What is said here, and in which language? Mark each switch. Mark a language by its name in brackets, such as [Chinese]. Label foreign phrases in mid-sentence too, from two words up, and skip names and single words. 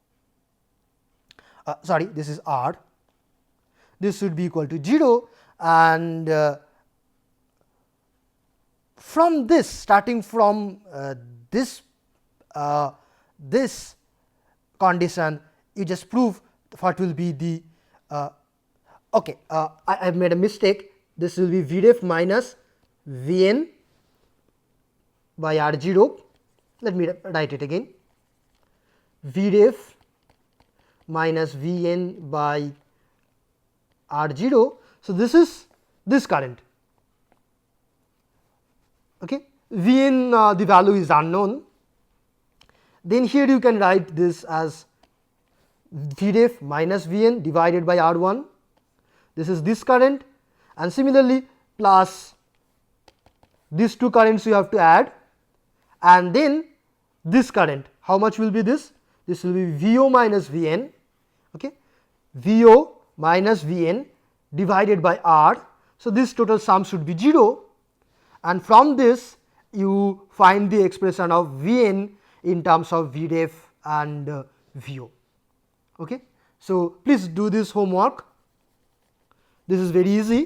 [English] sorry, this is R, this should be equal to 0, and from this, starting from this condition, you just prove what will be the okay, I have made a mistake. This will be V ref minus V n by R 0. Let me write it again. V ref minus V n by R 0. So, this is this current. Okay. V n the value is unknown. Then here you can write this as V ref minus V n divided by R 1. This is this current, and similarly plus these two currents you have to add, and then this current, how much will be this? This will be V o minus V n, okay, V o minus V n divided by R. So, this total sum should be 0, and from this you find the expression of V n in terms of V ref and V o. Okay. So, please do this homework. This is very easy.